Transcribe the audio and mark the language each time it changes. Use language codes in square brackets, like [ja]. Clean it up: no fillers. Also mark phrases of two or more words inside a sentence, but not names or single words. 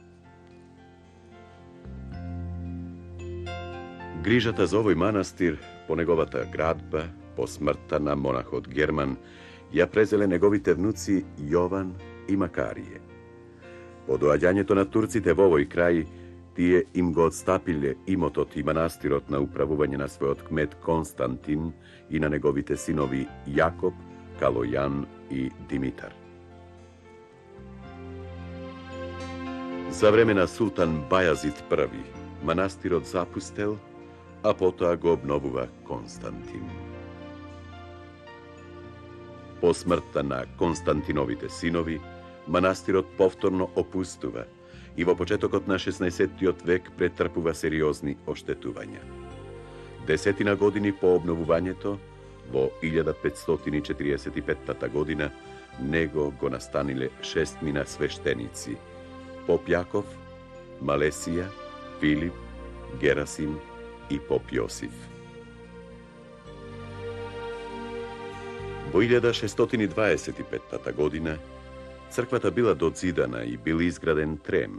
[mk] Грижата за овој манастир, по неговата градба, по смртта на монахот Герман, ја презеле неговите внуци Јован и Макарije. По доаѓањето на турците во овој крај, тие им го отстапиле имотот и манастирот на управување на својот кмет Константин и на неговите синови Јакоп, Калојан и Димитар. За времена султан Бајазид I манастирот запустел, а потом го обновува Константин. По смрта на Константиновите синови, манастирот повторно опустува и во почетокот на 16. век претрпува сериозни оштетувања. Десетина години по обнововањето, во 1545. година, него го настаниле шестмина свештеници: Поп Јаков, Малесија, Филип, Герасим и Поп Јосиф. Во 1625. година црквата била доѕидана и бил изграден трем.